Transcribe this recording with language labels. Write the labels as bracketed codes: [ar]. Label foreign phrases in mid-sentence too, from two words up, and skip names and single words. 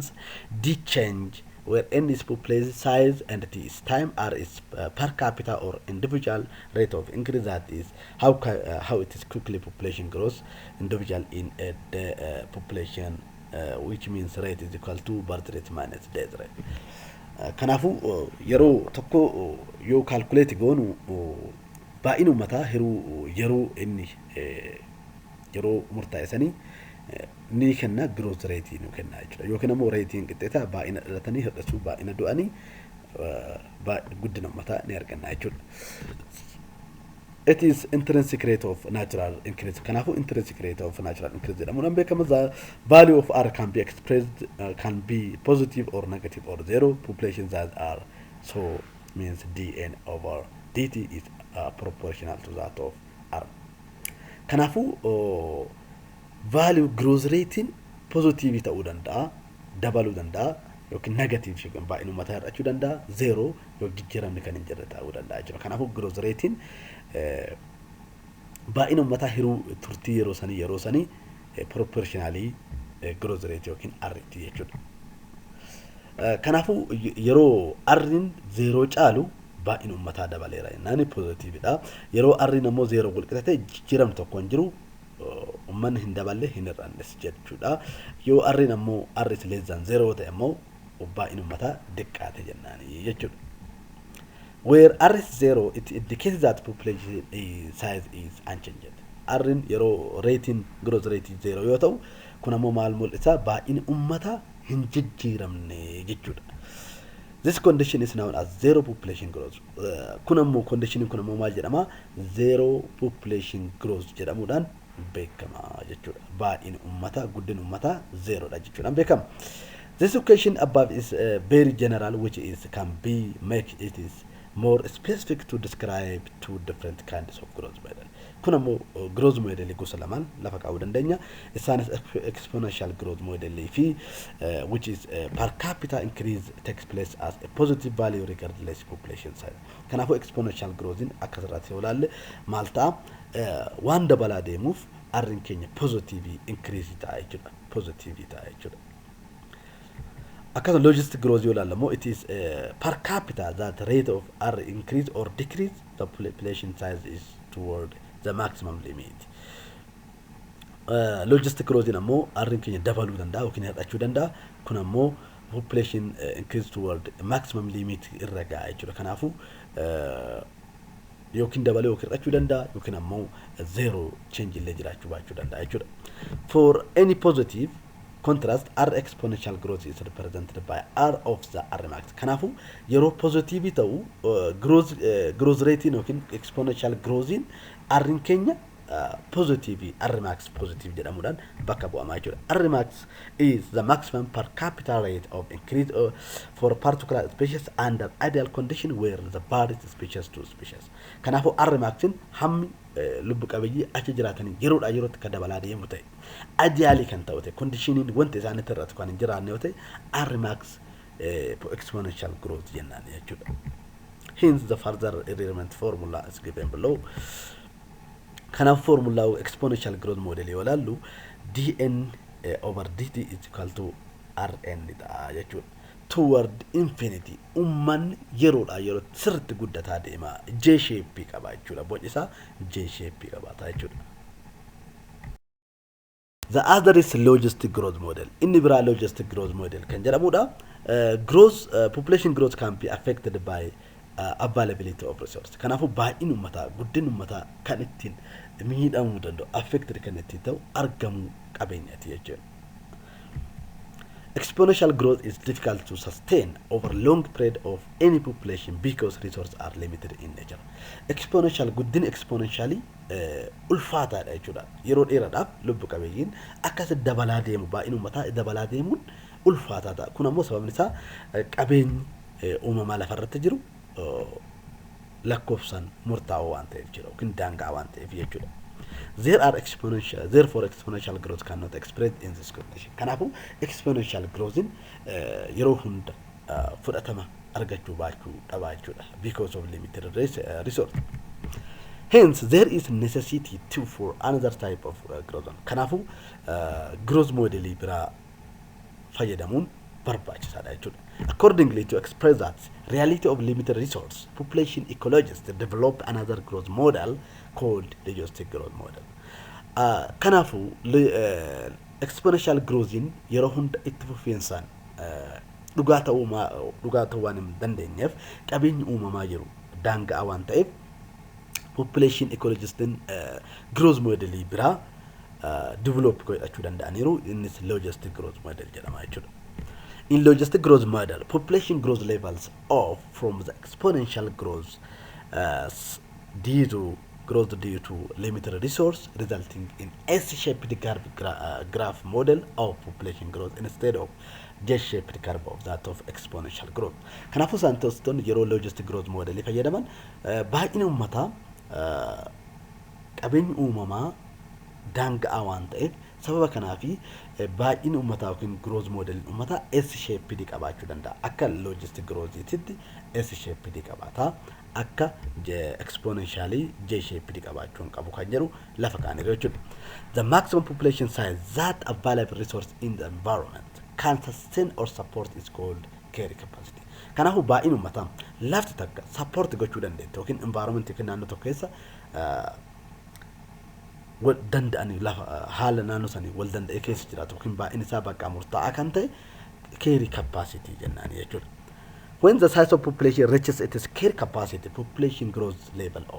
[en] D change where n is population size and t is time, r is per capita or individual rate of increase, that is how it is quickly population grows individual in a population, which means rate is equal to birth rate minus death rate. [om] Kanaafuu yeroo tokko yoo calculate goonu baay'ina uummataa yeroo inni yeroo murtaa'esanii ni kenna [en] growth rate [om] nu kenna jechuudha. Yookiin immoo ratein qixxeeta baay'ina dhalatanii hir'isuu baay'ina du'anii guddina uummataa ni arganna jechuudha. [en] It is intrinsic rate of natural increase. [om] Kanaafuu [en] intrinsic rate of natural increase [om] jedhamuudhaan beekama. [en] The value of r can be expressed can be positive or negative or zero. Populations that are so means dn over dt is proportional to that of r. [om] Kanaafuu [en] value growth rate [om] positive ta'uu danda'a, dabaluu danda'a, yookiin negative yookiin baay'ina uummataa hir'achuu danda'a, zero yoo jijjiiramni kan hin jirre ta'uu danda'a jechuudha. Kanaafuu [en] growth rate [om] baay'ina uummataa hiruu turtii yeroo sanii [en] proportionally growth rate [om] yookiin RT jechuudha. Kanaafuu yeroo R'n zero caalu baay'ina uummataa dabaleera jennaan positiividha. Yeroo R'n ammoo zero walqixate jijjiiramni tokko hin jiru, ummanni hin daballe hin hir'annes jechuudha. Yoo R'n ammoo [en] R is less than zero [om] ta'e ammoo baay'ina uummataa diqqaate jennaan jechuudha. [en] Where R is zero, it indicates that population size is unchanged. [om] R'n yeroo [en] rating growth rate zero [om] yoo ta'u, kun ammoo maal mul'isa? Baay'ina uummataa hin jijjiiramne jechuudha. [en] This condition is known as zero population growth. [om] Kun ammoo condition kun ammoo maal jedhama? [en] Zero population growth [om] jedhamuudhaan beekama jechuudha. Baay'ina uummataa guddina uummataa zero dha jechuudhaan beekama. [en] This equation above is very general, which is can be make it is more specific to describe two different kinds of growth model. [om] Kun ammoo [en] growth model [om] gosa lamaan lafa kaa'uu dandeenya. [en] Isaanis exponential growth model fi which is per capita increase takes place as a positive value regardless population size. [om] Kanaafuu [en] exponential growth [om] akkasirratti yoo ilaalle maal ta'a? Waan dabalaa deemuuf R'n keenya [en] positive increase [om] ta'a jechuudha. Positive ta'a jechuudha. [en] Akkasuma logistic growth [om] yoo ilaalle immoo [en] it is per capita that rate of R increase or decrease the population size is toward the maximum limit. Logistic growth [om] ammoo R'n keenya dabaluu danda'a yookiin hir'achuu danda'a. Kun ammoo [en] population increase toward maximum limit [om] irra ga'a jechuudha. Kanaafuu yookiin dabalee yookiin hir'achuu danda'a yookiin ammoo [en] zero change [om] illee jiraachuu baachuu danda'a jechuudha. [en] For any positive contrast, R exponential growth is represented by R of the R max. [om] Kanaafuu yeroo positive ta'u [en] growth rate [om] yookiin [en] exponential growth [om] R'n keenya positive R max positive jedhamuudhaan bakka bu'amaa jechuudha. [en] R max is the maximum per capita rate of increase for particular species under ideal condition where the birth species to species. [om] Kanaafuu R maxin hammi lubbu qabeeyyii achi jiraatanii yeroodhaa yerootti kan dabalaa deemu ta'e ideally kan ta'u ta'e conditioniin wanta isaanitti irratti kan hin jiraanne yoo ta'e R max [en] exponential growth [om] jennaan jechuudha. [en] Hence the further experiment formula is given below. [om] kanaaf formulaa [en] exponential growth model [om] yoo ilaallu [en] dn over dt is equal to rn [om] dha jechuudha. [en] Toward infinity [om] ummanni yeroodha yeroo sirriitti guddataa deema [en] j shape [om] qaba jechuudha. Boci isaa [en] j shape [om] qabaata jechuudha. [en] The other is logistic growth model. [om] Inni biraa [en] logistic growth model [om] kan jedhamudha. [en] Population growth can be affected by availability of resource. [om] Kanaafuu baay'ina uummataa guddina uummataa kan ittiin miidhamuu danda'u affected kan ittiin ta'u argamuu qabeenyaati jechuudha. [en] Exponential growth is difficult to sustain over long period of any population because resources are limited in nature. [om] Exponential guddin exponentially ulfaataadha jechuudha. Yeroo dheeraadhaaf lubbu qabeeyyiin akkas dabalaa deemu baay'ina uummataa dabalaa deemuun ulfaataadha. Kun ammoo sababni isaa qabeenyi uumamaa lafarratti jiru lakkoofsaan murtaa'oo waan ta'eef jira yookiin daangaa waan ta'eef jechuudha. [en] Therefore exponential growth cannot express in this condition. [om] Kanaafuu [en] exponential growth [om] yeroo hunda fudhatama argachuu baachuu dhabaa jechuudha [en] because of limited resource. Hence there is necessity for another type of growth. [om] Kanaafuu [en] growth model [om] biraa fayyadamuun barbaachisaadha jechuudha. [en] Accordingly, to express that reality of limited resource, population ecologists developed another growth model called logistic growth model. [om] Kanaafuu [en] exponential growth [om] yeroo hunda itti fufiinsaan dhugaa ta'uu waan hin dandeenyeef qabeenyi uumamaa jiru daangaa waan ta'eef [en] population ecologistin growth model [om] biraa develop godhachuu danda'aniiru. Innis [en] logistic growth model [om] jedhama jechuudha. [en] In logistic growth model, population growth levels off from the exponential growth due to limited resource, resulting in S-shaped graph model of population growth instead of J-shaped curve of that of exponential growth. [om] Kanaafuu saayintistoonni yeroo [en] logistic growth model [om] fayyadaman baay'ina uummataa qabeenyi uumamaa daangaa waan ta'eef sababa kanaafi baay'ina uummataa yookiin [en] growth model [om] uummataa S-shaped qabaachuu danda'a. Akka [en] logistic growth'itti [om] S-shaped qabaata. Akka exponentially J-shaped qabaachuun qabu kan jedhu lafa kaaniiru jechuudha. [en] The maximum population size that available resource in the environment can sustain or support is called carrying capacity. [om] Kanaafuu baay'ina uummataa lafti takka support gochuu dandeetti yookiin environment yookiin naannoo tokko keessa danda'anii lafa haala naannoo sanii wal danda'ee keessa jiraatu yookiin baay'ina isaa bakka murtaa'aa kan ta'e [en] carrying capacity [om] jennaan jechuudha. [en] When the size of population reaches its carrying capacity, population growth level of.